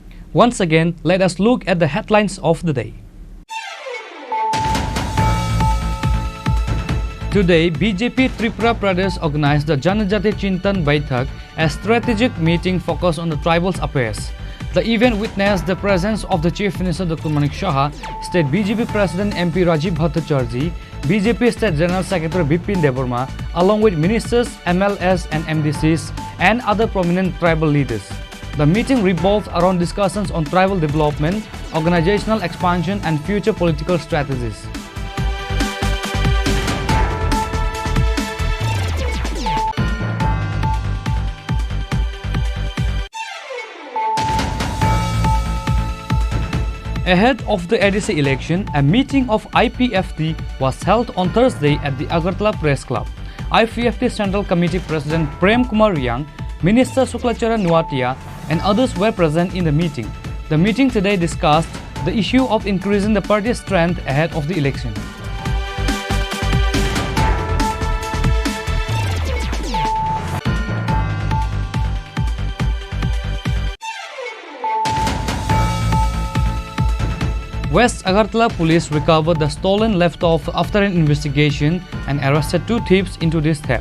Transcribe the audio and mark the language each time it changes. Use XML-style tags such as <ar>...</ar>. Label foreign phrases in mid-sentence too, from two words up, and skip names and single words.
<en>Once again, let us look at the headlines of the day. Today, BJP Tripura Pradesh organized the Janajati Chintan Baitak, a strategic meeting focused on the tribals' affairs. The event witnessed the presence of the Chief Minister Dr. Manik Shah, State BJP President MP Rajiv Bhattacharjee, BJP State General Secretary Bipin Deborma, along with ministers, MLS and MDCs and other prominent tribal leaders. The meeting revolved around discussions on tribal development, organizational expansion and future political strategies. Ahead of the ADC election, a meeting of IPFT was held on Thursday at the Agartala Press Club. IPFT Central Committee President Prem Kumar Yang, Minister Suklachara Nuatia and others were present in the meeting. The meeting today discussed the issue of increasing the party's strength ahead of the election. West Agartala police recovered the stolen laptop after an investigation and arrested 2 thieves into this theft.</en>